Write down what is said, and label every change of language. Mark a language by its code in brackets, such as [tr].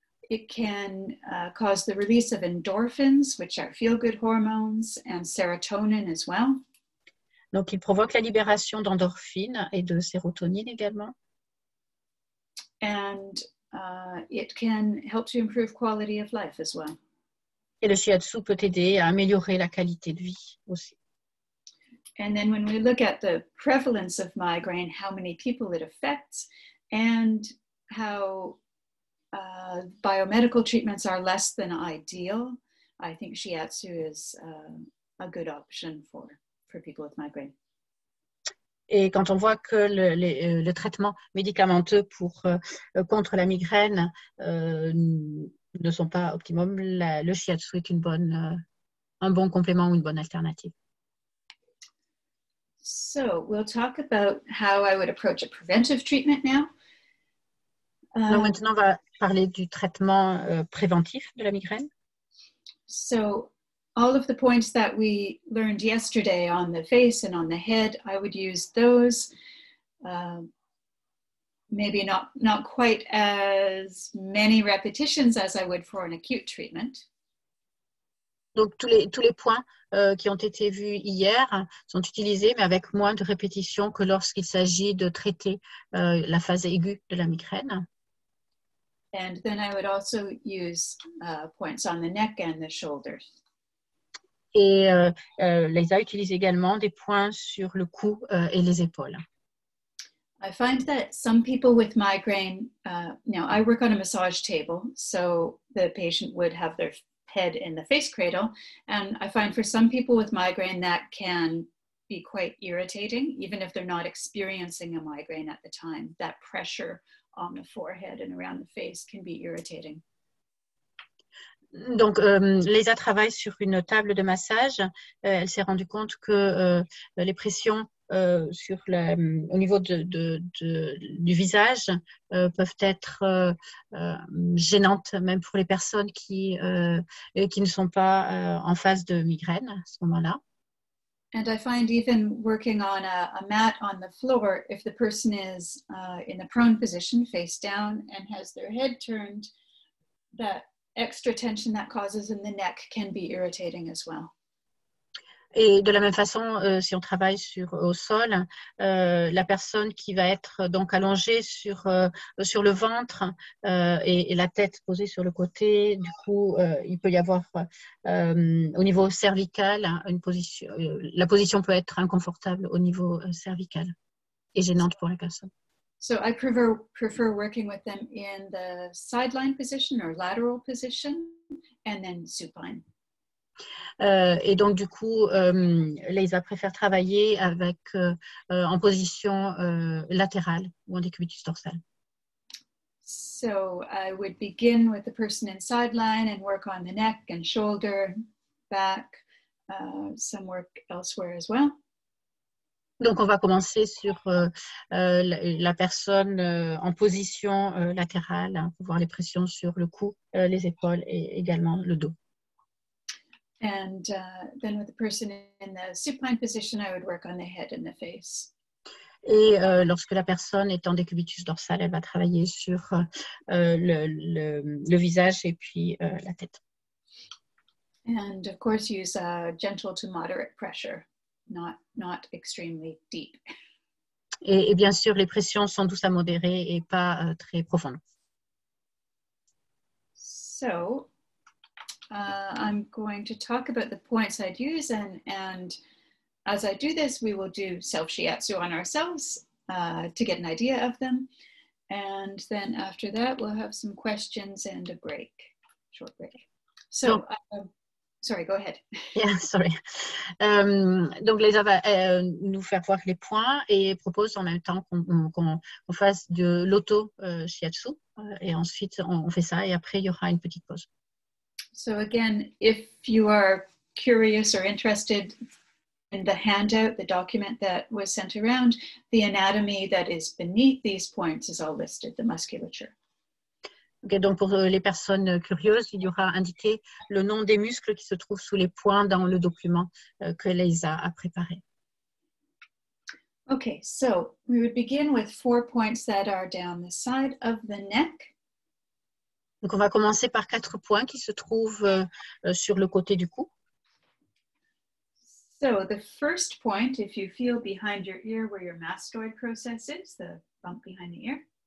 [en] It can cause the release of endorphins, which are feel-good hormones, and serotonin as well. [fr] Donc, il provoque la libération d'endorphines et de sérotonine également. [en] And it can help to improve quality of life as well. [fr] Et le shiatsu peut aider à améliorer la qualité de vie aussi. [en] And then when we look at the prevalence of migraine, how many people it affects, and how biomedical treatments are less than ideal, I think shiatsu is a good option for people with migraine. [fr] Et quand on voit que le traitement médicamenteux contre la migraine ne sont pas optimum, le shiatsu est un bon complément ou une bonne alternative. [en] So we'll talk about how I would approach a preventive treatment now. [fr] Donc maintenant, on va parler du traitement préventif de la migraine. [en] So all of the points that we learned yesterday on the face and on the head, I would use those. Maybe not quite as many repetitions as I would for an acute treatment. [fr] Donc tous les points qui ont été vus hier sont utilisés, mais avec moins de répétitions que lorsqu'il s'agit de traiter la phase aiguë de la migraine. [en] And then I would also use points on the neck and the shoulders. [fr] Et Leisa utilise également des points sur le cou et les épaules. [en] I find that some people with migraine, now I work on a massage table, so the patient would have their head in the face cradle, and I find for some people with migraine that can be quite irritating, even if they're not experiencing a migraine at the time. That pressure on the forehead and around the face can be irritating. [fr] Donc, Leisa travaille sur une table de massage. Elle s'est rendue compte que les pressions au niveau du visage peuvent être gênantes, même pour les personnes qui ne sont pas en phase de migraine à ce moment-là. [en] And I find even working on a mat on the floor, if the person is in a prone position, face down, and has their head turned, that extra tension that causes in the neck can be irritating as well. [fr] Et de la même façon, si on travaille au sol, la personne qui va être donc allongée sur le ventre et la tête posée sur le côté, du coup, il peut y avoir au niveau cervical, la position peut être inconfortable au niveau cervical et gênante pour la personne. [en] So I prefer working with them in the sideline position or lateral position and then supine. [fr] Et donc, du coup, Leisa préfère travailler en position latérale ou en décubitus dorsal. [en] So I would begin with the person in sideline and work on the neck and shoulder, back, some work elsewhere as well. [fr] Donc, on va commencer sur la personne en position latérale hein, pour voir les pressions sur le cou, les épaules et également le dos. [en] And then with the person in the supine position, I would work on the head and the face. [fr] Et lorsque la personne est en décubitus dorsal, elle va travailler sur le visage et puis la tête. [en] And of course, use gentle to moderate pressure, not extremely deep. [fr] Et bien sûr, les pressions sont douces à modérées et pas très profondes. [en] So I'm going to talk about the points I'd use, and as I do this, we will do self-shiatsu on ourselves to get an idea of them. And then after that, we'll have some questions and a break, short break. So, sorry, go ahead. Yeah, sorry. [fr] Donc, Leisa va nous faire voir les points et propose en même temps qu'on fasse de l'auto-shiatsu. Et ensuite, on fait ça et après, il y aura une petite pause. [en] So again, if you are curious or interested in the handout, the document that was sent around, the anatomy that is beneath these points is all listed, the musculature. [fr] Okay, donc pour les personnes curieuses, il y aura indiqué le nom des muscles qui se trouvent sous les points dans le document que Leisa a préparé. [en] Okay, so we would begin with 4 points that are down the side of the neck. [fr] Donc on va commencer par 4 points qui se trouvent sur le côté du cou. [en] So the first point, if you feel behind your ear where your mastoid process is, the bump behind the ear.